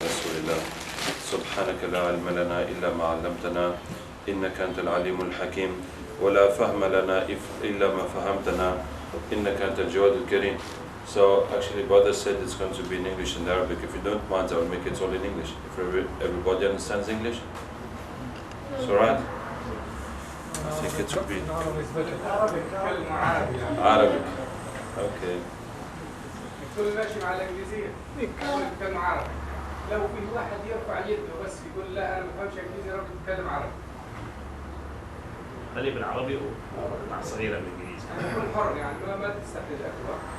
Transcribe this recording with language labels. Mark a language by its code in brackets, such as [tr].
[ar] لله سبحانك لا علم لنا إلا ما علمتنا إنك أنت العليم الحكيم ولا فهم لنا إلا ما فهمتنا إنك أنت الجواد الكريم. [en] So actually brother said it's going to be in English and Arabic. If you don't mind, I will make it all in English. If everybody understands English, it's alright. I think it will be Arabic. Okay. [ar] يكون ماشي مع الانجليزيه يتكلم عربي. لو في واحد يرفع يده بس يقول لا انا ما بفهمش انجليزي راجل يتكلم عربي. خليه بالعربي ومع صغيره بالانجليزي. يكون حر يعني ما تستحيل اكبر.